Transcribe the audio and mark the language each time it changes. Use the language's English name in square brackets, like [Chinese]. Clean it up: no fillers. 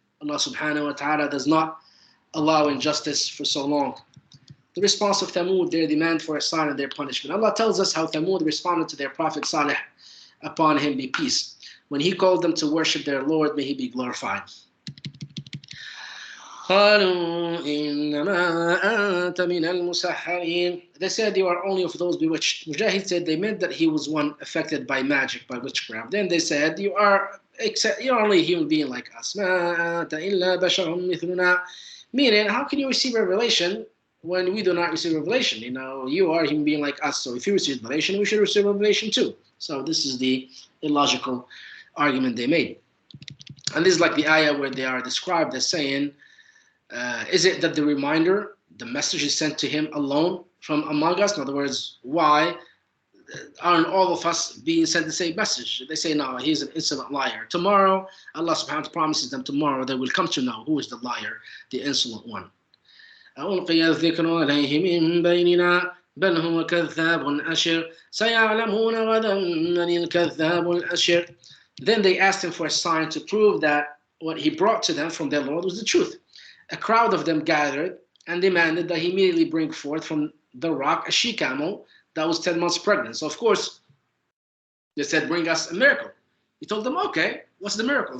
[English] Allah subhanahu wa ta'ala does not allow injustice for so long. The response of Thamud, their demand for a sign and their punishment. Allah tells us how Thamud responded to their prophet Salih, upon him be peace, when he called them to worship their Lord, may he be glorified. [Arabic] قالوا إنما أنت من المسحرين. [English] They said you are only of those bewitched. Mujahid said they meant that he was one affected by magic, by witchcraft. Then they said you are except you're only a human being like us. [Arabic] مَا أَنْتَ إِلَّا بَشَرٌ مِثْلُنَا. [English] Meaning, how can you receive revelation when we do not receive revelation? You know, you are a human being like us, so if you receive revelation, we should receive revelation too. So this is the illogical argument they made. And this is like the ayah where they are described as saying, is it that the reminder, the message is sent to him alone from among us? In other words, why aren't all of us being sent the same message? They say, no, he's an insolent liar. Tomorrow, Allah subhanahu wa ta'ala promises them tomorrow they will come to know who is the liar, the insolent one. [Arabic] ألقي الذكر عليه من بيننا بل هو كذاب أشر سيعلمون غدا من الكذاب الأشر. [English] Then they asked him for a sign to prove that what he brought to them from their Lord was the truth. A crowd of them gathered and demanded that he immediately bring forth from the rock a she-camel that was 10 months pregnant. So of course, they said, bring us a miracle. He told them, okay, what's the miracle?